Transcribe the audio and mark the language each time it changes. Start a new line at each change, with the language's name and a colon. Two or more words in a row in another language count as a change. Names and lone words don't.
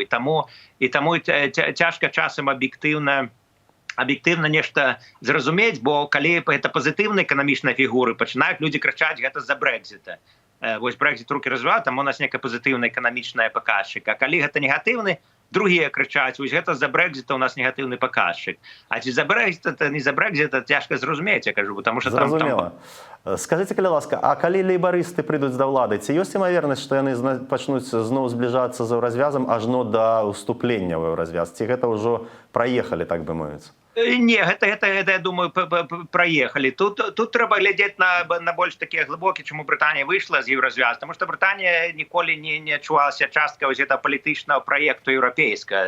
Belarusian: І таму цяжка часам аб'ектыўна нешта зразумець, бо калі гэта пазітыўныя эканамічныя фігуры, пачынаюць людзі крычаць гэта з-за Brexita. Вось Brexit рукі развівае, там у нас некая пазітыўная эканамічная паказчык. А калі гэта негатыўны, другія крычаць, вось гэта з-за Brexita у нас негатыўны паказчык. А ці за Brexit, не за Brexit, цяжка зразумець, я кажу,
Russian: потому что там...
Belarusian: Зразумела. Скажыце, калі ласка, а калі лейбарысты прыйдуць да ўлады, ці ёсць імавернасць, што яны пачнуць зноў збліжацца з еўразвязам ажно да ўступлення ў еўразвяз? Ці гэта ўжо праехалі, так бы мовіць? Не, гэта, я думаю, праехалі. Тут трэба глядзець на больш такія глыбокі, чаму Брытанія выйшла з еўразвяз, тому што Брытанія ніколі не адчувалася частка вось гэта палітычнага праекту еўрапейскага.